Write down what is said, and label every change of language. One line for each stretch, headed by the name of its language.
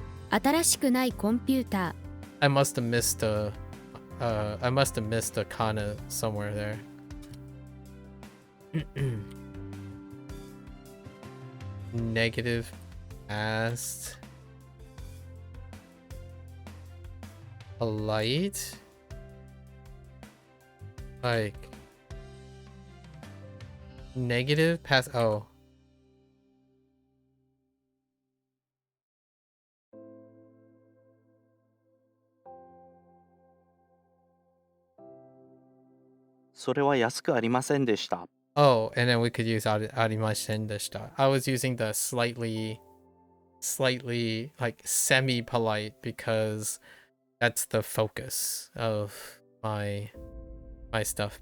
Japanese: 新しくないコンピュータ
English: I must have missed a. I must have missed a kana somewhere there. Negative past. Polite. Like. Negative past. Oh.
Japanese: 「それは安くありませんでした」
English: Oh, and then we could use
Japanese: arimashiten deshita.
English: I was using the slightly like semi-polite because that's the focus of my stuff.